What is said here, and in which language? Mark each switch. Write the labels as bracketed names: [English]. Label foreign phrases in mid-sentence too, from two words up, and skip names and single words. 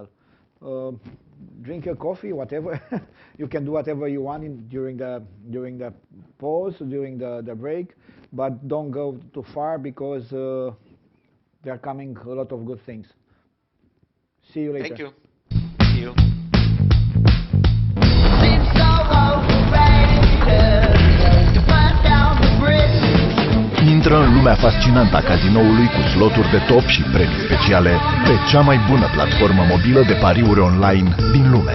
[English] Drink your coffee, whatever. You can do whatever you want during the pause, during the break, but don't go too far because there are coming a lot of good things. See you later. Thank you. See you. [Romanian] Intră în lumea fascinantă a cazinoului cu sloturi de top și premii speciale pe cea mai bună platformă mobilă de pariuri online din lume.